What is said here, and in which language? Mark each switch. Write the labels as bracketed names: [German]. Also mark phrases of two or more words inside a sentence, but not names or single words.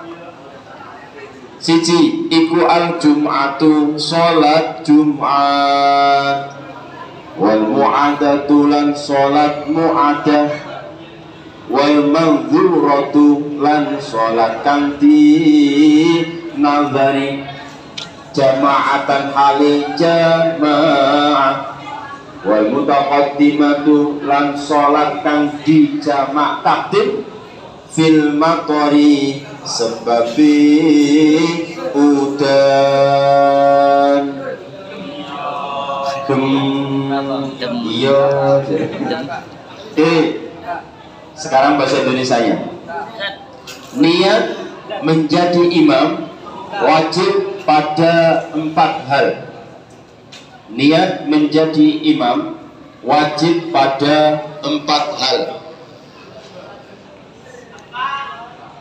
[Javanese] Siji iku [Arabic] الجمعة [Javanese] salat Jumat, [Arabic] والمعادة [Javanese] lan salat mu'adah, [Arabic] والمنذورة [Javanese] lan salat kang di nazari jama'atan hali jama'ah, [Arabic] والمتقدمة [Javanese] lan salat kang di jamak takdim [Arabic] في المطر [Javanese] sebabi udan iya. [Indonesian] Sekarang bahasa Indonesianya. Niat menjadi imam wajib pada 4 hal. Niat menjadi imam wajib pada 4 hal.